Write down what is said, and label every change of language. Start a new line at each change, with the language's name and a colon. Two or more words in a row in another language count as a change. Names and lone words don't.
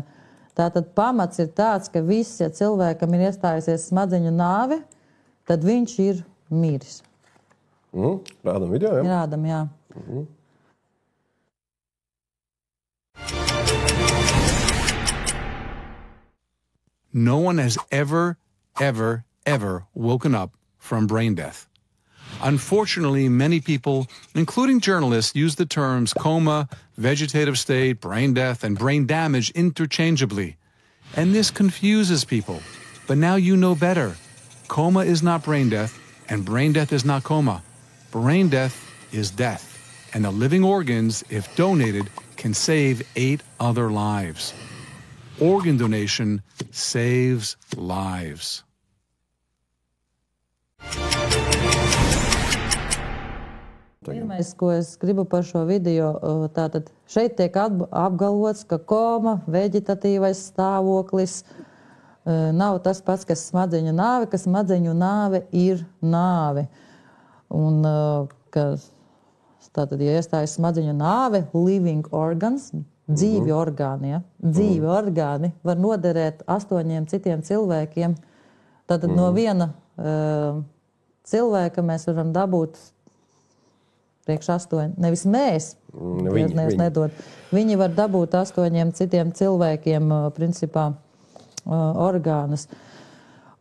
Latvian: Tātad pamats ir tāds, ka viss, ja cilvēkam ir iestājusies smadzeņu nāve, tad viņš ir miris. Rādam video, jā? Rādam, jā.
English: No one has ever woken up from brain death. Unfortunately, many people, including journalists, use the terms coma, vegetative state, brain death, and brain damage interchangeably. And this confuses people. But now you know better. Coma is not brain death, and brain death is not coma. Brain death is death. And the living organs, if donated, can save 8 other lives. Organ donation saves lives.
Latvian: Pirmais, ko es gribu par šo video, tātad šeit tiek apgalvots, ka koma, veģetatīvais stāvoklis nav tas pats, kas smadzeņu nāve, ka smadzeņu nāve ir nāve. Un, ka tātad, ja iestājas smadzeņu nāve,
English: living organs,
Latvian: dzīvi orgāni, ja? Dzīvi orgāni var noderēt 8 citiem cilvēkiem. Tātad no viena cilvēka mēs varam dabūt priekš 8, nevis mēs, nedod. Viņi var dabūt 8 citiem cilvēkiem, principā, orgānus.